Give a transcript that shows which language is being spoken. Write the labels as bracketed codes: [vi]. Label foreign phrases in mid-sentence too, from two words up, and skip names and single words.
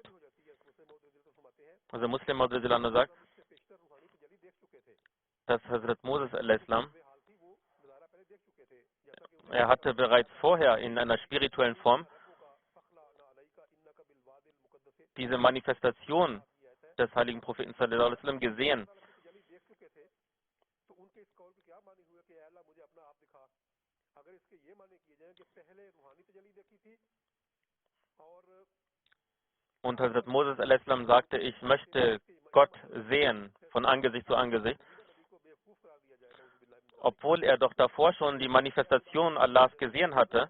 [de] Also Muslim Maud sagt, dass Hazrat Moses al-Islam, er hatte bereits vorher in einer spirituellen Form diese Manifestation des heiligen Propheten [ar] صلى الله عليه وسلم [de] gesehen. Und Hazrat Moses al-Islam sagte, ich möchte Gott sehen von Angesicht zu Angesicht, obwohl er doch davor schon die Manifestation Allahs gesehen hatte.